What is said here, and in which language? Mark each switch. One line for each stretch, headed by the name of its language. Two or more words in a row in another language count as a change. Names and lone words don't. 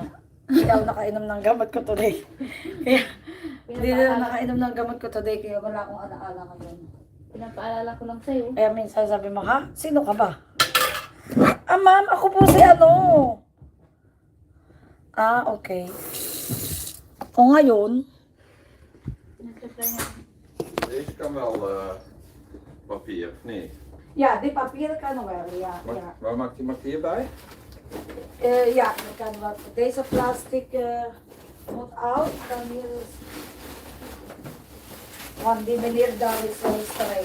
Filipino: Hindi ako nakainom ng gamot ko today. Kaya, hindi na nakainom ng gamot ko today, kaya wala akong alaala ngayon. Pinapaalala ko lang sa'yo. Kaya minsan sabi mo, ha? Sino ka ba? Ah, ma'am, ako po si ano. Ah, okay. O ngayon, Nagtry na.
Dutch: Deze kan wel papier, of niet? ja, die papier kan wel, ja. Ja, Waar maakt iemand hierbij? ja dat kan wel. Deze plastic moet uit, dan hier is... Want die meneer daar is zo streng.